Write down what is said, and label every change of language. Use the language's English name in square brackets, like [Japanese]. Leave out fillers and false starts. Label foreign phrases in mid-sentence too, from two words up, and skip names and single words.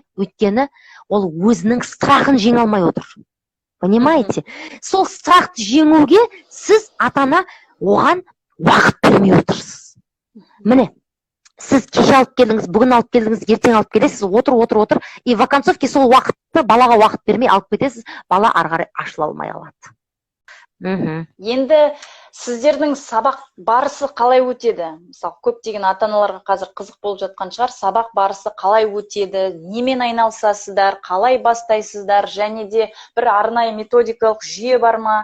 [Kazakh] Өйткені ол өзінің страхын жеңе алмай отыр. [Russian] Понимаете? [Kazakh] Сол страхты жеңуге сіз ата-ана оған уақыт бермей отырсыз. Міне, сіз кеше алып келдіңіз, бүгін алып келдіңіз, ертең алып келесіз, отыр, [Russian] и в оконцовке [Kazakh] сол уақытты балаға уақыт бермей алып кетесіз, бала ары қарай ашыла алмай қалады. Енді сіздердің сабақ барысы қалай өтеді? Мысалы, көптеген ата-аналарға қазір қызық болып жатқан шығар, сабақ барысы қалай өтеді, немен айналысасыздар, қалай бастайсыздар, және де бір арнайы методикалық жүйе бар ма?